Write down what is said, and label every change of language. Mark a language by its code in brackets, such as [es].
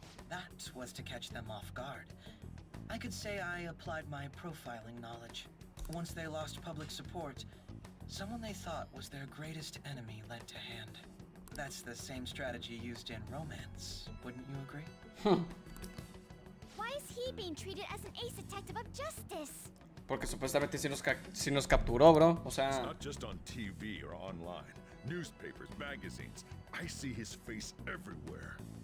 [en] That was to catch them off guard. I could say I applied my profiling knowledge. Once they lost public support, someone they thought was their greatest enemy lent a hand. That's the same strategy used in romance, wouldn't you agree? Why is he being treated as an ace detective of justice? [es] Porque supuestamente si nos capturó, bro. O [en] It's [es] sea, [en] not just on TV or online. Newspapers, magazines. I see his face everywhere.